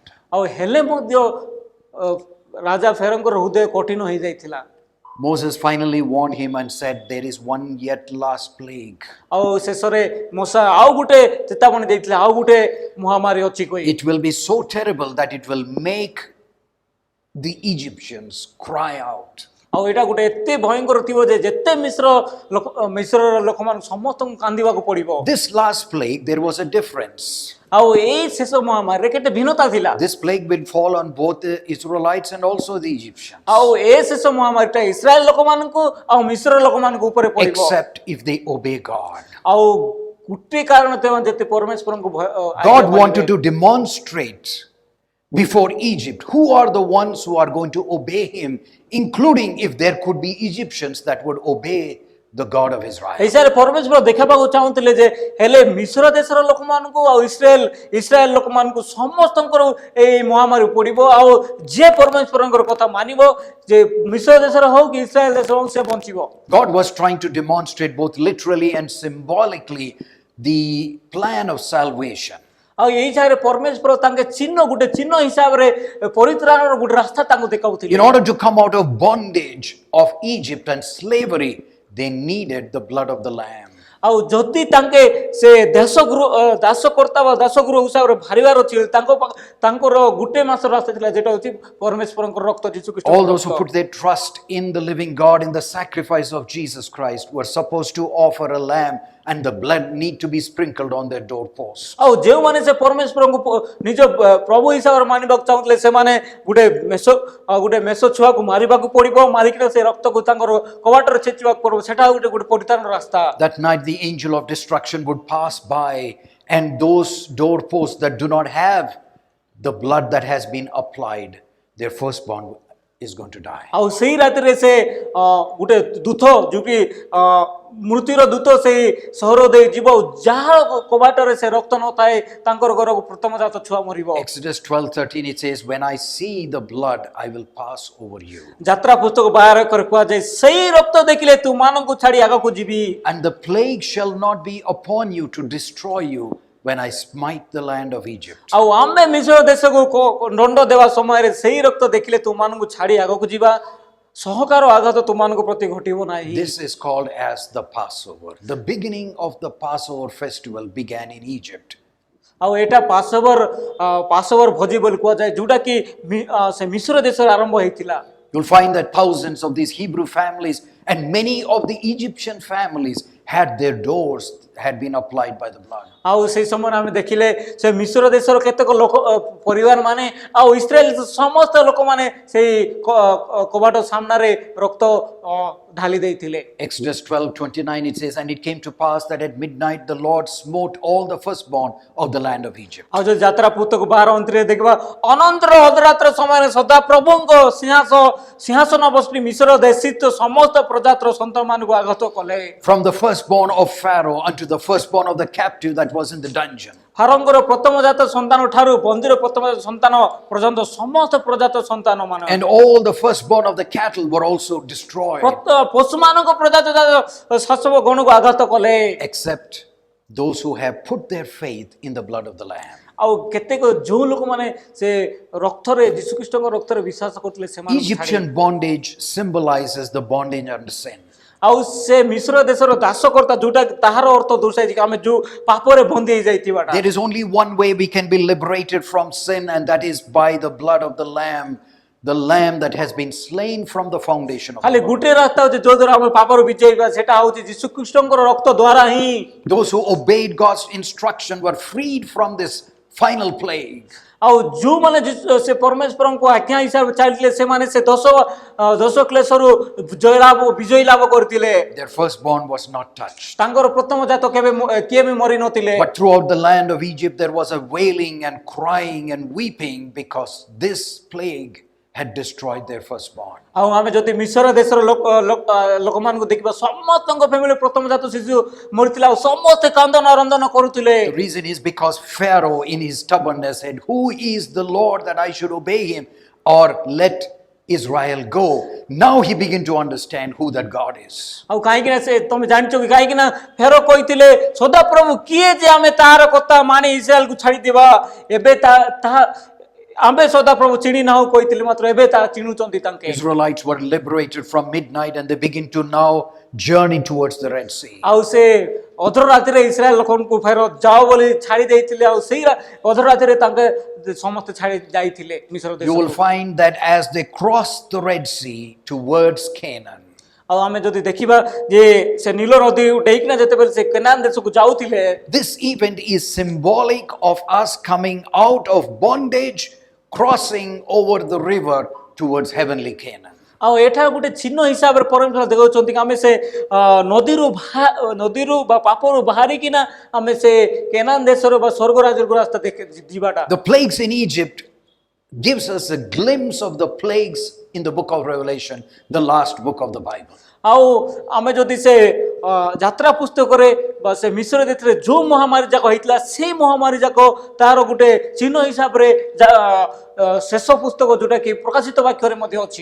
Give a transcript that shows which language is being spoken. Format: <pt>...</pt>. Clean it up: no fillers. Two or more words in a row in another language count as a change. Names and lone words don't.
<or>ଆଉ ହେଲେ ମଧ୍ୟ ରାଜା ଫେରୋଙ୍କର ହୃଦୟ କଠିନ ହେଇଯାଇଥିଲା।</or> <en>Moses finally warned him and said, there is one yet last plague.</en> <or>ଆଉ ଶେଷରେ ମୋଶା ଆଉ ଗୋଟେ ଚେତାବନୀ ଦେଇଥିଲେ, ଆଉ ଗୋଟେ ମହାମାରୀ ଅଛି କହି।</or> <en>It will be so terrible that it will make the Egyptians cry out.</en> <or>ଆଉ ଏଇଟା ଗୋଟେ ଏତେ ଭୟଙ୍କର ଥିବ ଯେ ଯେତେ ମିଶ୍ରର ଲୋକମାନଙ୍କୁ ସମସ୍ତଙ୍କୁ କାନ୍ଦିବାକୁ ପଡିବ।</or> <en>This last plague, there was a difference.</en> <or>ଆଉ ଏଇ ଶେଷ ମହାମାରୀରେ କେତେ ଭିନ୍ନତା ଥିଲା।</or> <en>This plague will fall on both the Israelites and also the Egyptians.</en> <or>ଆଉ ଏ ଶେଷ ମହାମାରୀଟା ଇସ୍ରାଏଲ ଲୋକମାନଙ୍କୁ ଆଉ ମିଶ୍ର ଲୋକମାନଙ୍କୁ ଉପରେ ପଡିବ।</or> <en>Except if they obey God.</en> <or>ଆଉ ଗୋଟେ କାରଣ ଥିବ ଯେତେ ପରମେଶ୍ୱରଙ୍କୁ</or> <en>God wanted to demonstrate before Egypt who are the ones who are going to obey him, including if there could be Egyptians that would obey the God of Israel.</en> <or>ଏଇସାରେ ପରମେଶ୍ୱର ଦେଖାବାକୁ ଚାହୁଁଥିଲେ ଯେ ହେଲେ ମିଶ୍ର ଦେଶର ଲୋକମାନଙ୍କୁ ଆଉ ଇସ୍ରାଏଲ ଲୋକମାନଙ୍କୁ ସମସ୍ତଙ୍କର ଏଇ ମହାମାରୀ ପଡିବ, ଆଉ ଯିଏ ପରମେଶ୍ୱରଙ୍କର କଥା ମାନିବ, ଯେ ମିଶ୍ର ଦେଶର ହଉ କି ଇସ୍ରାଏଲ ଦେଶର ହଉ, ସେ ବଞ୍ଚିବ।</or> <en>God was trying to demonstrate both literally and symbolically the plan of salvation.</en> <or>ଆଉ ଏଇ ଜାଗାରେ ପରମେଶ୍ୱର ତାଙ୍କ ଗୋଟେ ଚିହ୍ନ ହିସାବରେ ପରିତ୍ରାଣର ଗୋଟେ ରାସ୍ତା ତାଙ୍କୁ ଦେଖାଉଥିଲେ।</or> <en>In order to come out of bondage of Egypt and slavery, they needed the blood of the lamb.</en> <or>ଆଉ ଯଦି ତାଙ୍କେ ସେ ଦାସକର୍ତ୍ତା ବା ଦାସଗୃହ ହିସାବରେ ବାହାରିବାର ଅଛି, ତାଙ୍କର ଗୋଟେ ମାସର ରାସ୍ତା ଥିଲା ଯେଟା ହଉଛି ପରମେଶ୍ୱରଙ୍କର ରକ୍ତ ଯୀଶୁଖ୍ରୀଷ୍ଟ।</or> <en>All those who put their trust in the living God, in the sacrifice of Jesus Christ, were supposed to offer a lamb, and the blood need to be sprinkled on their doorposts.</en> <or>ଆଉ ଯେଉଁମାନେ ସେ ପରମେଶ୍ୱରଙ୍କୁ ନିଜ ପ୍ରଭୁ ହିସାବରେ ମାନିବାକୁ ଚାହୁଁଥିଲେ, ସେମାନେ ଗୋଟେ ମେଷ ଛୁଆକୁ ମାରିବାକୁ ପଡିବ, ମାରିକିନା ସେ ରକ୍ତକୁ ତାଙ୍କର କବାଟରେ ଛେଚିବାକୁ ପଡିବ। ସେଟା ଗୋଟେ ପରିତ୍ରାଣ ରାସ୍ତା।</or> <en>That night the angel of destruction would pass by, and those doorposts that do not have the blood that has been applied, their firstborn is going to die.</en> <or>ଆଉ ସେଇ ରାତିରେ ସେ ଗୋଟେ ଦୂତ ଯୋଉକି ମୃତ୍ୟୁର ଦୂତ ସେଇ ସହର ଦେଇ ଯିବ, ଯାହାର କବାଟରେ ସେ ରକ୍ତ ନଥାଏ ତାଙ୍କର ଘରକୁ ପ୍ରଥମଜାତ ଛୁଆ ମରିବ।</or> <en>Exodus 12:13 it says, when I see the blood I will pass over you.</en> <or>ଯାତ୍ରା ପୁସ୍ତକ 12 କରି କୁହାଯାଏ, ସେଇ ରକ୍ତ ଦେଖିଲେ ତୁମାନଙ୍କୁ ଛାଡି ଆଗକୁ ଯିବି।</or> <en>And the plague shall not be upon you to destroy you when I smite the land of Egypt.</en> <or>ଆଉ ଆମେ ମିଶ୍ର ଦେଶକୁ ଦଣ୍ଡ ଦେବା ସମୟରେ ସେଇ ରକ୍ତ ଦେଖିଲେ ତୁମାନଙ୍କୁ ଛାଡି ଆଗକୁ ଯିବା, ସହକାର ଆଘାତ ତୁମାନଙ୍କ ପ୍ରତି ଘଟିବ ନାହିଁ।</or> <en>This is called as the Passover. The beginning of the Passover festival began in Egypt.</en> <or>ଆଉ ଏଇଟା ପାସୋଭର ଭୋଜି ବୋଲି କୁହାଯାଏ, ଯୋଉଟା କି ସେ ମିଶ୍ର ଦେଶରେ ଆରମ୍ଭ ହେଇଥିଲା।</or> <en>You'll find that thousands of these Hebrew families and many of the Egyptian families had their doors had been applied by the blood.</en> <or>ଆଉ ସେଇ ସମୟରେ ଆମେ ଦେଖିଲେ ସେ ମିଶ୍ର ଦେଶର କେତେକ ଲୋକ ପରିବାର ମାନେ ଆଉ ଇସ୍ରାଏଲ ସମସ୍ତ ଲୋକମାନେ ସେଇ କବାଟ ସାମ୍ନାରେ ରକ୍ତ ଢାଲି ଦେଇଥିଲେ।</or> <en>Exodus 12:29 it says, and it came to pass that at midnight the Lord smote all the firstborn of the land of Egypt.</en> <or>ଆଉ ଯଦି ଯାତ୍ରା ପୁସ୍ତକ 12:29 ଦେଖିବା, ଅନନ୍ତର ଅଧରାତ୍ର ସମୟରେ ସଦା ପ୍ରଭୁଙ୍କ ସିଂହାସନ ବସି ମିଶ୍ର ଦେଶିତ ସମସ୍ତ ପ୍ରଜାତିର ସନ୍ତାନମାନଙ୍କୁ ଆଘାତ କଲେ।</or> <en>From the firstborn of Pharaoh unto the firstborn of the captive that was in the dungeon.</en> <or>ଫାରୋଙ୍କର ପ୍ରଥମଜାତ ସନ୍ତାନ ଠାରୁ ବନ୍ଦୀର ପ୍ରଥମଜାତ ସନ୍ତାନ ପର୍ଯ୍ୟନ୍ତ ସମସ୍ତ ପ୍ରଜାତ ସନ୍ତାନ ମାନେ,</or> <en>And all the firstborn of the cattle were also destroyed,</en> <or>ପଶୁମାନଙ୍କ ପ୍ରଜାତ ଶାସକ ଗଣକୁ ଆଘାତ କଲେ,</or> <en>except those who have put their faith in the blood of the Lamb.</en> <or>ଆଉ କେତେକ ଯୋଉ ଲୋକମାନେ ସେ ରକ୍ତରେ ଯୀଶୁଖ୍ରୀଷ୍ଟଙ୍କ ରକ୍ତରେ ବିଶ୍ୱାସ କରୁଥିଲେ ସେମାନେ</or> <en>Egyptian bondage symbolizes the bondage under sin.</en> <or>ଆଉ ସେ ମିଶ୍ର ଦେଶର ଦାସକର୍ତ୍ତା ଯୋଉଟା ତାହାର ଅର୍ଥ ଦର୍ଶାଇଛି କି ଆମେ ଯୋଉ ପାପରେ ବନ୍ଦୀ ହେଇ ଯାଇଥିବାଟା।</or> <en>There is only one way we can be liberated from sin, and that is by the blood of the lamb that has been slain from the foundation of</en> <or>ଖାଲି</or> <en>the world.</en> <or>ଗୋଟେ ରାସ୍ତା ହଉଛି ଯୋଉ ଦ୍ୱାରା ଆମେ ପାପରୁ ବିଜେଇବା, ସେଟା ହଉଛି ଯୀଶୁଖ୍ରୀଷ୍ଟଙ୍କର ରକ୍ତ ଦ୍ୱାରା ହିଁ।</or> <en>Those who obeyed God's instruction were freed from this final plague.</en> <or>ଆଉ ଯୋଉମାନେ ସେ ପରମେଶ୍ୱରଙ୍କ ଆଜ୍ଞା ହିସାବରେ ଚାଲିଥିଲେ ସେମାନେ ସେ ଦୋଷ କ୍ଲେଶରୁ ବିଜୟ ଲାଭ କରିଥିଲେ।</or> <en>Their firstborn was not touched.</en> <or>ତାଙ୍କର ପ୍ରଥମଜାତ କିଏ ବି ମରି ନଥିଲେ।</or> <en>But throughout the land of Egypt there was a wailing and crying and weeping because this plague had destroyed their firstborn.</en> <or>ଆଉ ଆମେ ଯଦି ମିଶ୍ର ଦେଶର ଲୋକମାନଙ୍କୁ ଦେଖିବା, ସମସ୍ତଙ୍କ ଫ୍ୟାମିଲି ପ୍ରଥମଜାତ ଶିଶୁ ମରିଥିଲା ଆଉ ସମସ୍ତେ କାନ୍ଦନ ରନ୍ଦନ କରୁଥିଲେ।</or> <en>The reason is because Pharaoh in his stubbornness said, who is the Lord that I should obey him or let Israel go? Now he began to understand who that God is.</en> <or>ଆଉ କାହିଁକି ନା ସେ ତମେ ଜାଣିଛ କି କାହିଁକି ନା ଫେରୋ କହିଥିଲେ ସଦାପ୍ରଭୁ କିଏ ଯେ ଆମେ ତାହାର କଥା ମାନି ଇସ୍ରାଏଲକୁ ଛାଡ଼ିଦେବା, ଏବେ ତାହା ଆମେ ସଦାପ୍ରଭୁ ଚିଣି ନାହୁଁ କହିଥିଲେ, ମାତ୍ର ଏବେ ତାହା ଚିଣୁଛନ୍ତି ତାଙ୍କେ।</or> <en>Israelites were liberated from midnight and they begin to now journey towards the Red Sea.</en> <or>ଆଉ ସେ ଅଧର ରାତିରେ ଇସ୍ରାଏଲ ଲୋକଙ୍କୁ ଫେରୋ ଯାଅ ବୋଲି ଛାଡ଼ି ଦେଇଥିଲେ, ଆଉ ସେଇ ଅଧର ରାତିରେ ତାଙ୍କେ ସମସ୍ତେ ଛାଡ଼ି ଯାଇଥିଲେ ମିଶ୍ର ଦେଶ।</or> <en>You will find that as they crossed the Red Sea towards Canaan,</en> <or>ଆଉ ଆମେ ଯଦି ଦେଖିବା ଯେ ସେ ନୀଳ ନଦୀ ଡେଇକିନା ଯେତେବେଳେ ସେ କେନାନ ଦେଶକୁ ଯାଉଥିଲେ,</or> <en>this event is symbolic of us coming out of bondage, crossing over the river towards heavenly Canaan.</en> <or>ଆଉ ଏଠା ଗୋଟେ ଚିହ୍ନ ହିସାବରେ ପରମେଶ୍ୱର ଦେଖାଉଛନ୍ତି କି ଆମେ ସେ ନଦୀରୁ ବା ପାପରୁ ବାହାରିକିନା ଆମେ ସେ କେନାନ ଦେଶର ବା ସ୍ୱର୍ଗ ରାଜ୍ୟକୁ ରାସ୍ତା ଯିବାଟା।</or> <en>The plagues in Egypt gives us a glimpse of the plagues in the book of Revelation, the last book of the Bible.</en> <or>ଆଉ ଆମେ ଯଦି ସେ ଯାତ୍ରା ପୁସ୍ତକରେ ବା ସେ ମିଶ୍ର ଦେଶରେ ଯୋଉ ମହାମାରୀ ଯାକ ହେଇଥିଲା ସେଇ ମହାମାରୀ ଯାକ ତାର ଗୋଟେ ଚିହ୍ନ ହିସାବରେ ଶେଷ ପୁସ୍ତକ ଯୋଉଟା କି ପ୍ରକାଶିତ ବାକ୍ୟରେ ମଧ୍ୟ ଅଛି।</or>